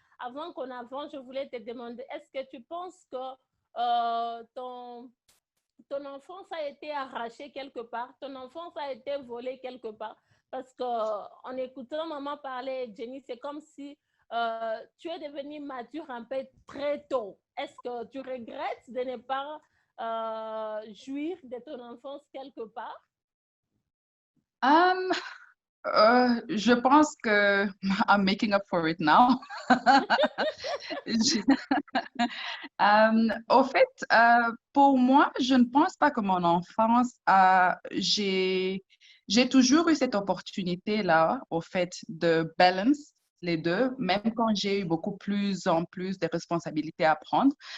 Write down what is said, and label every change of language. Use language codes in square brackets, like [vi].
[fr] Avant qu'on avance, je voulais te demander, est-ce que tu penses que ton enfance a été arrachée quelque part, ton enfance a été volée quelque part? Parce qu'en écoutant maman parler, Jenny, c'est comme si tu es devenue mature un peu très tôt. Est-ce que tu regrettes de ne pas jouir de ton enfance quelque part? [en] Um, [fr] je pense que [en] I'm making up for it now. [fr] Je- Au fait, pour moi, je ne pense pas que mon enfance j'ai toujours eu cette opportunité-là, au fait, de balance les deux, même quand j'ai eu beaucoup plus en plus de responsabilités à prendre.